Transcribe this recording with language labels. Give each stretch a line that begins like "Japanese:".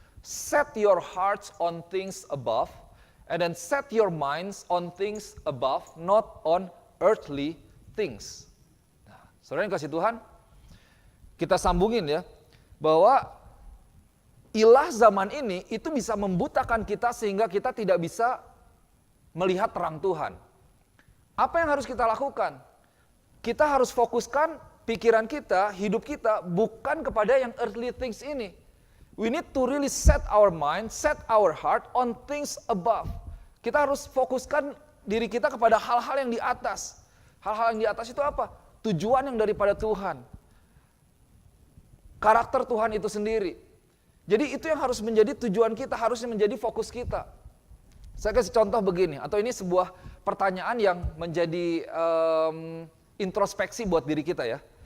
English: Set your hearts on things above, and then set your minds on things above, not on earthly things.
Indonesian: Nah, saudara yang kasih Tuhan, kita sambungin ya, bahwa ilah zaman ini itu bisa membutakan kita sehingga kita tidak bisa melihat terang Tuhan. Apa yang harus kita lakukan? Kita harus fokuskan pikiran kita, hidup kita bukan kepada yang
English: earthly things
Indonesian: ini.
English: We need to really set our mind, set our heart on things above.
Indonesian: Kita harus fokuskan diri kita kepada hal-hal yang di atas. Hal-hal yang di atas itu apa? Tujuan yang daripada Tuhan. Karakter Tuhan itu sendiri. Jadi itu yang harus menjadi tujuan kita, harusnya menjadi fokus kita. Saya kasih contoh begini, atau ini sebuah pertanyaan yang menjadi introspeksi buat diri kita ya.